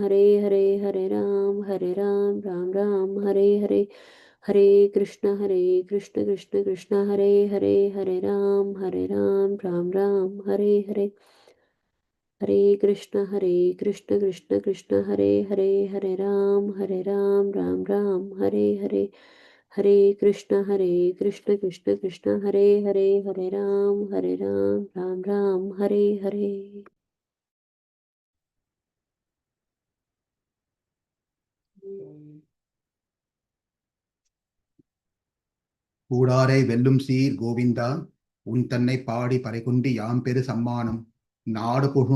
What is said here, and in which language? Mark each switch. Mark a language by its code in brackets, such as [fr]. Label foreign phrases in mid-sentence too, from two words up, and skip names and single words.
[sa] हरे हरे हरे राम राम हरे हरे हरे कृष्ण कृष्ण हरे हरे राम राम हरे हरे हरे कृष्ण कृष्ण हरे हरे राम राम हरे हरे हरे कृष्ण कृष्ण हरे हरे राम राम हरे हरे. [ta] கூடாரை வெல்லும் சீர் கோவிந்தா உன் தன்னை பாடி பறைகொண்டு யாம் பெரு சம்மானம் நாடு புகும்